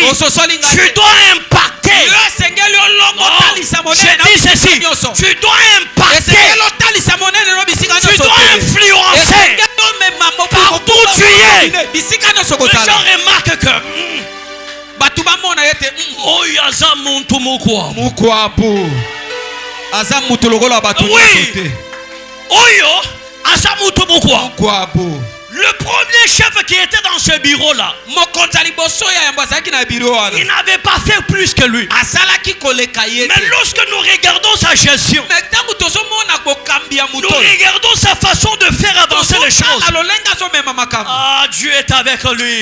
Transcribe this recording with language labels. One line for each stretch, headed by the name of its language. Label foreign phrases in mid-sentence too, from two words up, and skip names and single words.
French: Tu dois impacter. Non, j'ai dit ceci. Tu dois impacter. Tu dois influencer. Partout où tu es. Les gens remarquent que
Lingala: oyo aza muntu mukwabu. Mukwabu. Aza mutu lokola batu nyonso te. Oyo aza muntu mukwabu. Mukwabu.
French: Le premier chef qui était dans ce bureau-là, il n'avait pas fait plus que lui. Mais lorsque nous regardons sa gestion, nous regardons sa façon de faire avancer les choses. Ah, Dieu est avec lui.